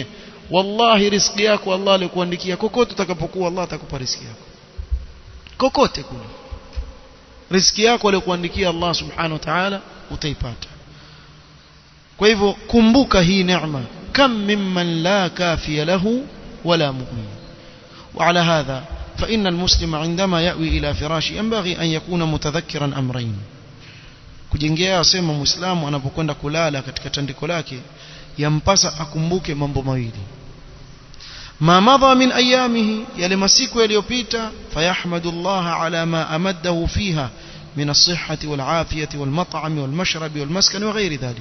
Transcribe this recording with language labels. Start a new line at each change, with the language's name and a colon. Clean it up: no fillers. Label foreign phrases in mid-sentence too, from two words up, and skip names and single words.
Swahili: Wallahi riziki yako Allah alikuandikia. Kokote utakapokuwa Allah atakupa riziki yako, kokote kule riziki yako alikuandikia
Arabic: الله سبحانه وتعالى
Swahili: utaipata. Kwa hivyo kumbuka hii neema,
Arabic: كم ممن لا كافي له ولا مؤمن. وعلى هذا فإن المسلم عندما يأوي إلى فراشه ينبغي أن يكون متذكرا أمرين.
Swahili: kujengea asema muislamu anapokwenda kulala katika tandiko lake yampasa akumbuke mambo mawili.
Arabic: ما مضى من أيامه,
Swahili: yale masiku yaliyopita,
Arabic: فيحمد الله على ما أمده فيها من الصحة والعافية والمطعم والمشرب والمسكن وغير ذلك.